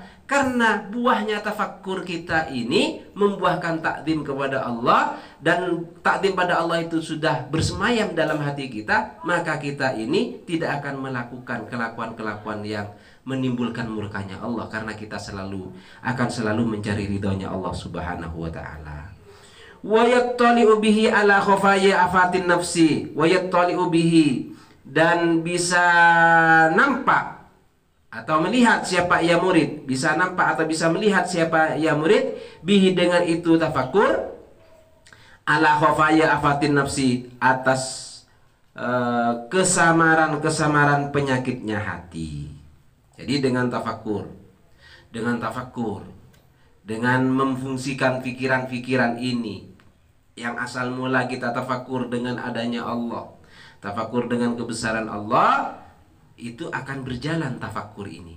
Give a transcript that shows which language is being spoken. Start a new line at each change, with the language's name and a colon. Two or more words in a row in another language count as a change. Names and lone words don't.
Indonesian: Karena buahnya tafakkur kita ini membuahkan takdim kepada Allah, dan takdim pada Allah itu sudah bersemayam dalam hati kita, maka kita ini tidak akan melakukan kelakuan-kelakuan yang menimbulkan murkanya Allah, karena kita akan selalu mencari ridhonya Allah
Arabic: سبحانه وتعالى. ويطلع به على خفايا آفات النفس، ويطلع به,
Indonesian: dan bisa nampak atau melihat siapa ia murid, bisa nampak atau bisa melihat siapa ia murid bihi dengan itu tafakkur,
Arabic: على خفايا آفات النفس,
Indonesian: atas kesamaran penyakitnya hati. Jadi dengan tafakkur, dengan memfungsikan pikiran-pikiran ini, yang asal mula kita tafakkur dengan adanya Allah, tafakkur dengan kebesaran Allah, itu akan berjalan tafakkur ini.